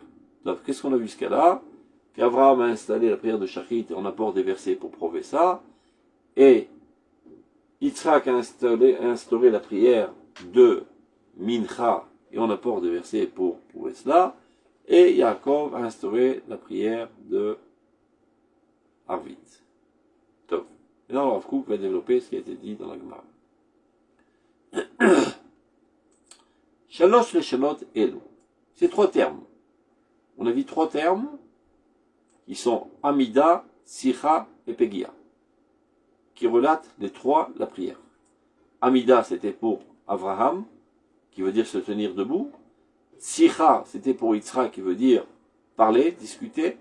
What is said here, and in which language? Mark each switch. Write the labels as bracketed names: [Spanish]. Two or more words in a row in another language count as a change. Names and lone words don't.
[French] Donc qu'est-ce qu'on a vu jusqu'à là? Qu'Abraham a installé la prière de Shachrit et on apporte des versets pour prouver ça, et Yitzhak a instauré la prière de Mincha, et on apporte des versets pour prouver cela, et Yaakov a instauré la prière de Arvit. Top. Et là, Rav Kook va développer ce qui a été dit dans la Gemara. [Hebrew] שלוש לשונות אלו. [French] C'est trois termes. On a vu trois termes qui sont Amida, Sicha et Pegia, qui relatent les trois la prière. Amida, c'était pour Abraham, qui veut dire se tenir debout. Sicha, c'était pour Yitzhak, qui veut dire parler, discuter.